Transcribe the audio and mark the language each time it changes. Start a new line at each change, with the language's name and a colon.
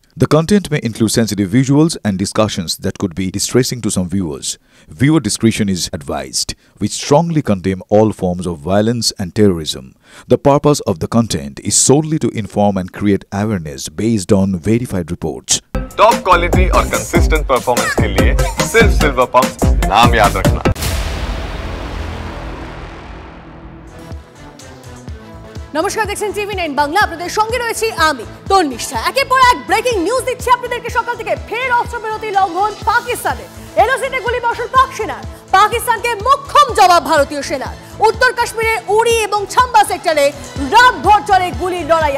English: The content may include sensitive visuals and discussions that could be distressing to some viewers. Viewer discretion is advised. We strongly condemn all forms of violence and terrorism. The purpose of the content is solely to inform and create awareness based on verified reports.
Hindi: Top quality और consistent performance के लिए सिर्फ silver pump नाम याद रखना।
Bangla: নমস্কার, দেখছেন TV9 Bangla. আপনাদের সঙ্গে রয়েছি আমি তন্নিষ্ঠা। একের পর এক ব্রেকিং নিউজ দিচ্ছি আপনাদেরকে সকাল থেকে। ফের অস্ত্রবিরতি লঙ্ঘন পাকিস্তানে, এলওসিতে গুলিবর্ষণ পাক সেনার, পাকিস্তানকে মোক্ষম জবাব ভারতীয় সেনার। উত্তর কাশ্মীরের উড়ি এবং ছাম্বা সেক্টরে রাতভর চলে গুলির লড়াই।